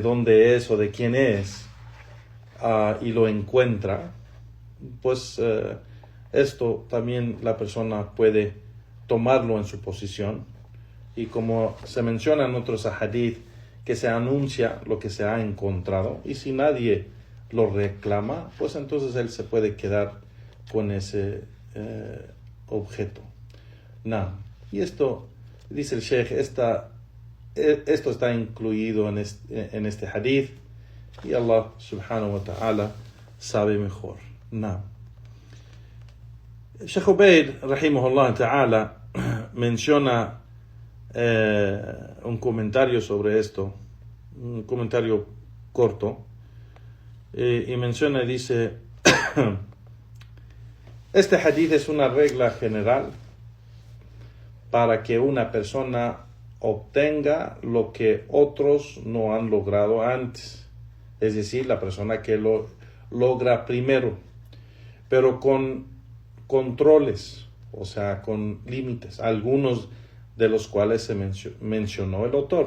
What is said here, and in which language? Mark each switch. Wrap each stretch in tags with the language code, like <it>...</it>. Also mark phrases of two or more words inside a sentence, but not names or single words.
<es>dónde es o de quién es, y lo encuentra, pues esto también la persona puede tomarlo en su posición, y como se menciona en otros hadith, que se anuncia lo que se ha encontrado, y si nadie lo reclama, pues entonces él se puede quedar con ese objeto. Y esto, dice el Sheikh, esto está incluido en este hadith, y Allah</es> <ar>سبحانه وتعالى</ar> <es>sabe mejor. Sheikh Ubaid,</es> <ar>رحمه الله تعالى,</ar> <es>menciona un comentario sobre esto, un comentario corto, y menciona y dice, este hadith es una regla general para que una persona obtenga lo que otros no han logrado antes, es decir, la persona que lo logra primero, pero con controles, o sea, con límites, algunos de los cuales se mencionó el autor.</es>